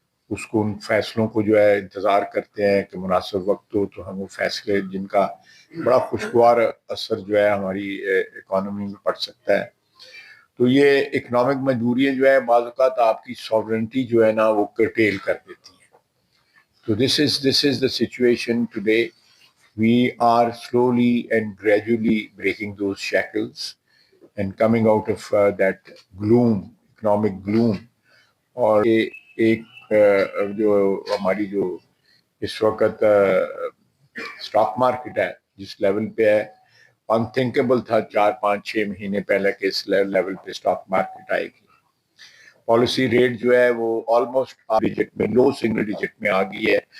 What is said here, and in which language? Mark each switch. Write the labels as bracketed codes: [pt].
[ur] اس کو ان فیصلوں کو جو ہے انتظار کرتے ہیں کہ مناسب وقت ہو تو ہم وہ فیصلے جن کا بڑا خوشگوار اثر جو ہے ہماری اکانومی میں پڑ سکتا ہے. تو یہ اکنامک مجبوریاں جو ہے بعض اوقات آپ کی ساورنٹی جو ہے نا وہ کرٹیل کر دیتی ہیں. [en] تو this is the situation today. We are slowly and gradually breaking those shackles and coming out of that gloom, economic gloom. [ur] اور ایک جو ہماری جو اس وقت اسٹاک مارکیٹ ہے جس لیول پہ ہے، انتھنکیبل تھا 4-5-6 مہینے پہلے کہ اس لیول پہ اسٹاک مارکیٹ آئے گی. پالیسی ریٹ جو ہے وہ آلموسٹ ڈیجٹ میں، لو سنگل ڈیجٹ میں آ گئی ہے.